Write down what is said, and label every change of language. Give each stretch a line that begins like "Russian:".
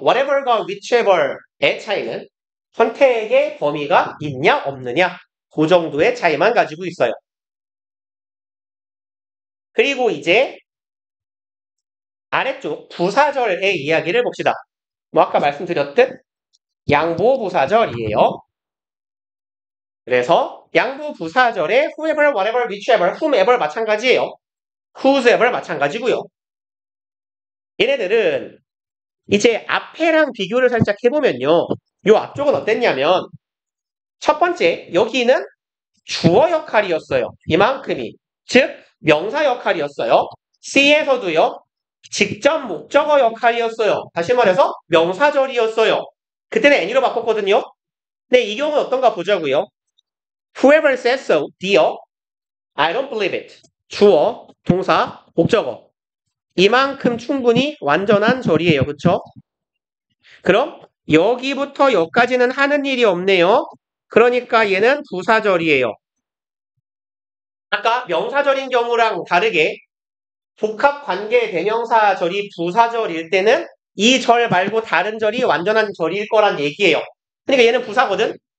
Korean: whatever과 whichever의 차이는 선택의 범위가 있냐 없느냐 그 정도의 차이만 가지고 있어요. 그리고 이제 아래쪽 부사절의 이야기를 봅시다. 뭐 아까 말씀드렸듯 양보부사절이에요. 그래서 양보부사절에 whoever, whatever, whichever, whomever 마찬가지예요. whosoever 마찬가지고요. 얘네들은 이제 앞에랑 비교를 살짝 해보면요. 요 앞쪽은 어땠냐면 첫 번째 여기는 주어 역할이었어요. 이만큼이. 즉 명사 역할이었어요. C에서도요. 직접 목적어 역할이었어요. 다시 말해서 명사절이었어요. 그때는 any로 바꿨거든요. 근데 이 경우는 어떤가 보자고요.
English: Whoever says so, dear, I don't believe it.
Korean: 주어, 동사, 목적어. 이만큼 충분히 완전한 절이에요. 그쵸? 그럼 여기부터 여기까지는 하는 일이 없네요. 그러니까 얘는 부사절이에요. 아까 명사절인 경우랑 다르게 복합관계 대명사절이 부사절일 때는 이 절 말고 다른 절이 완전한 절일 거란 얘기예요. 그러니까 얘는 부사거든.